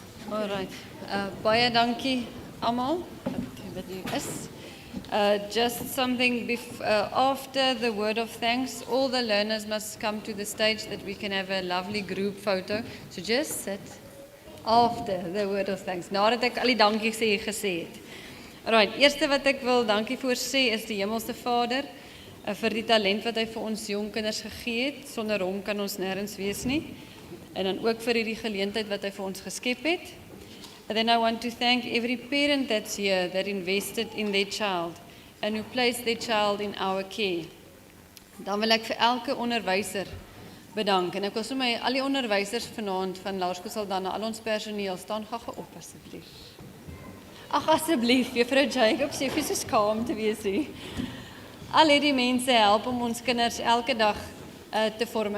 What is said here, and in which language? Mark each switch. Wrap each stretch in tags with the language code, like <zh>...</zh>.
<af>All right. Baie dankie almal wat hier is.</af> <en>Just something after the word of thanks, all the learners must come to the stage that we can have a lovely group photo. So just sit after the word of thanks.</en> <af>Nadat ek al die dankie gesê het. Alright, eerste wat ek wil dankie voor sê is die Hemelse Vader vir die talent wat hy vir ons jong kinders gegee het. Sonder hom kan ons nêrens wees nie. En dan ook vir hierdie geleentheid wat hy vir ons geskep het.</af> <en>And then I want to thank every parent that's here that invested in their child and who placed their child in our care.</en> <af>Dan wil ek vir elke onderwyser bedank. En ek wil sommer al die onderwysers vanaand van Laerskool Saldanha, al ons personeel, staan gaga op asseblief. Ag asseblief, Juffrou Jacobs, jy is so skaam te wees hier. Al hierdie mense help om ons kinders elke dag te vorm.</af>